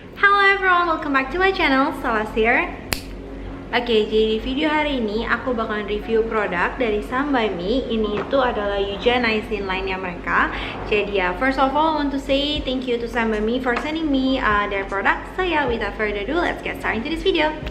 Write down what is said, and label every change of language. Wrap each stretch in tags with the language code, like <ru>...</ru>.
<en>Hello everyone, welcome back to my channel, Salas here.</en> <id>Oke, jadi di video hari ini aku bakalan review produk dari Sam by Me. Ini itu adalah Yuja Niacin line-nya mereka. Jadi ya,</id> <en>first of all, I want to say thank you to Sam by Me for sending me their product. So ya, without further ado, let's get started into this video.</en>